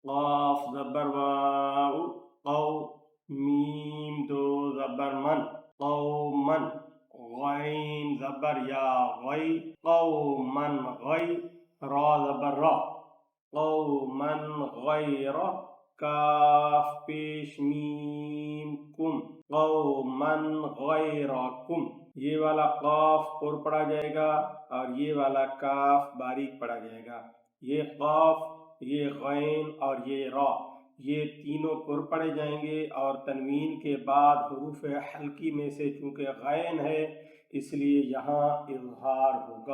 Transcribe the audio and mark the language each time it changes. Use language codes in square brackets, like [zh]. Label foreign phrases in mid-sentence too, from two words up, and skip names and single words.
[ur] قاف زبر واو قو، میم دو زبر من قومن، غین زبر یا غی قومن غی، را زبر را قومن غیر، کاف پیش میم کم [ar] قومن غیرکم۔ [ur] یہ والا قاف پر پڑھا جائے گا اور یہ والا کاف باریک پڑھا جائے گا۔ یہ قاف، یہ غین اور یہ را، یہ تینوں پر پڑھے جائیں گے، اور تنوین کے بعد حروف حلقی میں سے چونکہ غین ہے اس لیے یہاں اظہار ہوگا۔